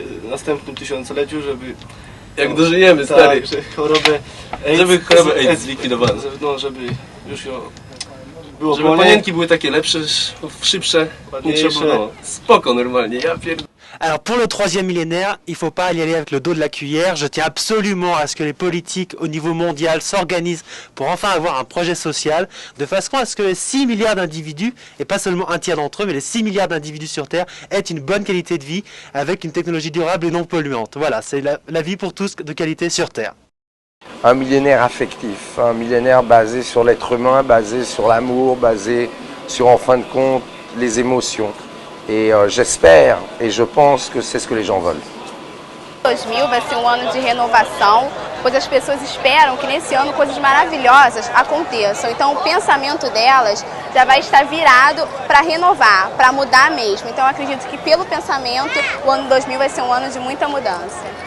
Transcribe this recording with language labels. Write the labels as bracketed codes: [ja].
[pl] Następnym tysiącleciu, żeby... Jak dożyjemy, stary. Tak, żeby chorobę AIDS zlikwidowano. No, żeby już ją... Było Żeby panienki były takie lepsze, szybsze, ładniejsze. Spoko normalnie, ja pierdolę. [fr] Alors pour le troisième millénaire, il ne faut pas y aller avec le dos de la cuillère. Je tiens absolument à ce que les politiques au niveau mondial s'organisent pour enfin avoir un projet social, de façon à ce que les 6 milliards d'individus, et pas seulement un tiers d'entre eux, mais les 6 milliards d'individus sur Terre, aient une bonne qualité de vie avec une technologie durable et non polluante. Voilà, c'est la vie pour tous de qualité sur Terre. Un millénaire affectif, un millénaire basé sur l'être humain, basé sur l'amour, basé sur, en fin de compte, les émotions. Et j'espère et je pense que c'est ce que les gens veulent. [pt] 2000 vai ser ano de renovação, pois as pessoas esperam que nesse ano coisas maravilhosas aconteçam. Então o pensamento delas já vai estar virado para renovar, para mudar mesmo. Então eu acredito que pelo pensamento o ano 2000 vai ser ano de muita mudança.